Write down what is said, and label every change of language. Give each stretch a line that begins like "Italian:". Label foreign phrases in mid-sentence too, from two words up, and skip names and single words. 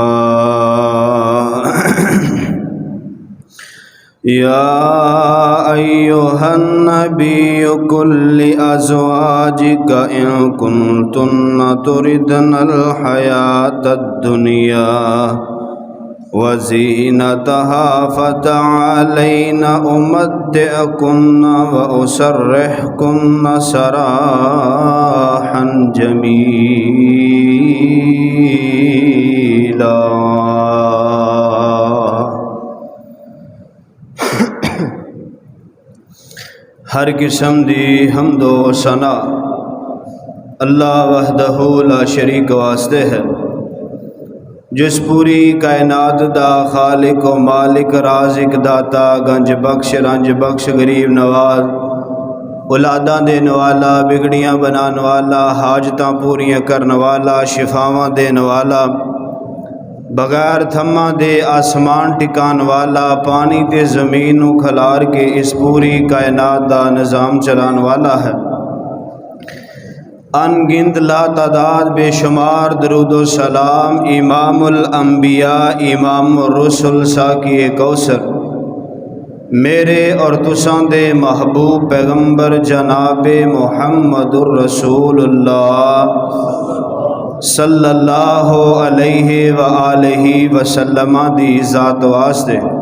Arabic: يا أيها النبي قل لأزواجك إن كنتن تردن الحياة الدنيا وزينتها فتعالين أمتعكن وأسرحكن سراحا جميلا.
Punjabi: ہر قسم دی حمد و ثنا اللہ
Arabic: وحدہ لا شریک
Punjabi: واسطے ہے، جس پوری کائنات دا خالق و مالک رازق داتا گنج بخش رنج بخش غریب نواز اولاداں دین والا بگڑیاں بنان والا حاجتاں پوریاں کرن والا شفاواں دین والا بغیر تھما دے آسمان ٹکان والا پانی تے زمین نو کھلار کے اس پوری کائنات دا نظام چلان والا ہے. ان گنت لا تعداد بے شمار درود و سلام
Arabic: امام الانبیاء امام الرسل
Punjabi: ساقی کوثر میرے اور تساں دے محبوب پیغمبر جناب محمد الرسول اللہ
Arabic: صلی اللہ علیہ وآلہ وسلم
Punjabi: دی ذات واسطے.